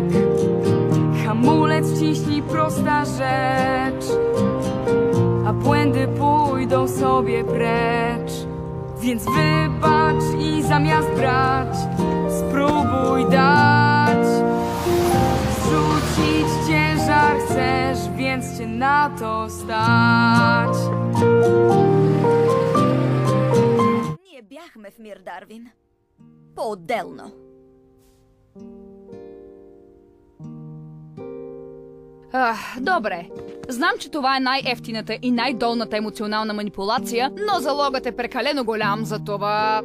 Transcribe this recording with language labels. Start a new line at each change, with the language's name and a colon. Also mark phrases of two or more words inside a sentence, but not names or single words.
Polish: Hamulec wciśnij, prosta rzecz, a błędy pójdą sobie precz. Więc wybacz i zamiast brać, spróbuj dać. Zrzucić ciężar chcesz, więc cię na to stać.
Bulgarian: Ние бяхме в мир, Дарвин. По-отделно. Добре. Знам, че това е най-ефтината и най-долната емоционална манипулация, но залогът е прекалено голям за това.